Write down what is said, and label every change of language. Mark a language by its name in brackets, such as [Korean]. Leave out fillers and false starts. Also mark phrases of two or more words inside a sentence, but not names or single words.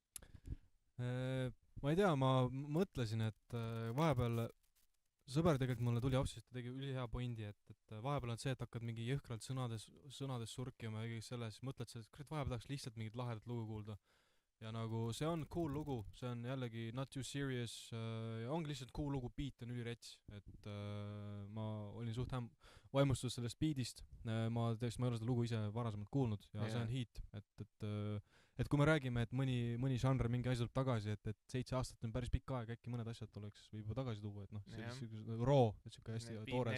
[Estonian] Ma ei tea, ma mõtlesin, et vahepeal sõber tegelikult mulle tuli apsist, ta tegi ülihea pointi, et vahepeal on see, et hakkad mingi jõhkralt sõnades surkima ja kõik selles, mõtled see, et kurat, vahepeal tahaks lihtsalt mingit lahedat lugu kuulda. Ja nagu see on cool lugu, see on jällegi [English] not too serious, [Estonian] ja ongi lihtsalt cool lugu, beat on ülirets, et ma olin suht vaimustus sellest beatist, ma ei ole seda lugu ise varasemalt kuulnud ja see on hit, et kui me räägime, et mõni žanr, mingi asi tuleb tagasi, et 7 aastat on päris pikk aeg, äkki mõned asjad oleks võib tagasi tuua, et noh, selline roo, et siuke hästi toores.